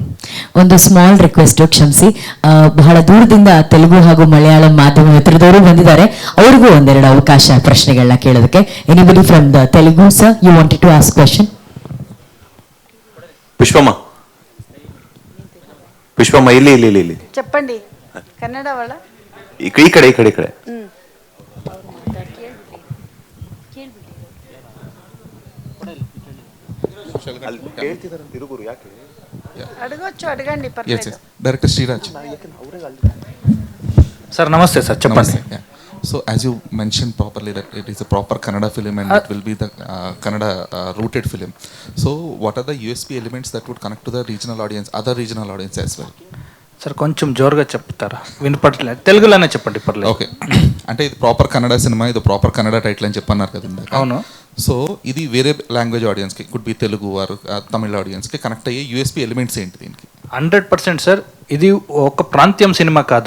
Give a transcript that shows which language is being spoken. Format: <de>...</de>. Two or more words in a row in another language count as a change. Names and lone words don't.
<kn>ಒಂದು ಸ್ಮಾಲ್ ರಿಕ್ವೆಸ್ಟ್, ಕ್ಷಮಿಸಿ, ಬಹಳ ದೂರದಿಂದ ತೆಲುಗು ಹಾಗೂ ಮಲಯಾಳಂ ಮಾಧ್ಯಮ ಮಿತ್ರದವರು ಬಂದಿದ್ದಾರೆ.</kn> <en>ಅವ್ರಿಗೂ ಒಂದೆರಡು ಅವಕಾಶ ಪ್ರಶ್ನೆಗಳನ್ನ ಕೇಳೋದಕ್ಕೆ. Anybody from the Telugu sir, you wanted to ask question?</en> <kn>ಪುಷ್ಪಮ್ಮ ಇಲ್ಲಿ చెప్పండి. ಕನ್ನಡ ಅವಳ ಈ ಕಡೆ</kn> <te>అడగొచ్చు, అడగండి, పర్లేదు.</te> <kn>ಡೈರೆಕ್ಟರ್ ಶ್ರೀರಾಜ್ ಸರ್ ನಮಸ್ತೆ ಸರ್,</kn> <te>చెప్పండి.</te> <en>So as you mentioned properly that it is a proper Kannada film and it will be the Kannada rooted film. So what are the USP elements that would connect to the regional audience, other regional audience as well?</en> <te>సార్ కొంచెం జోరుగా చెప్తారా? వినపడలేదు, తెలుగులోనే చెప్పండి పర్లేదు. ఓకే, అంటే ఇది ప్రాపర్ కన్నడ సినిమా, ఇది ప్రాపర్ కన్నడ టైటిల్ అని చెప్పన్నారు కదా ఇందాక. అవును. సో ఇది వేరే లాంగ్వేజ్ ఆడియన్స్కి,</te> <en>could be Telugu or Tamil</en> <te>ఆడియన్స్కి కనెక్ట్ అయ్యే యూఎస్పీ ఎలిమెంట్స్ ఏంటి దీనికి? 100% సార్, ఇది ఒక ప్రాంతీయం సినిమా కాదు.</te>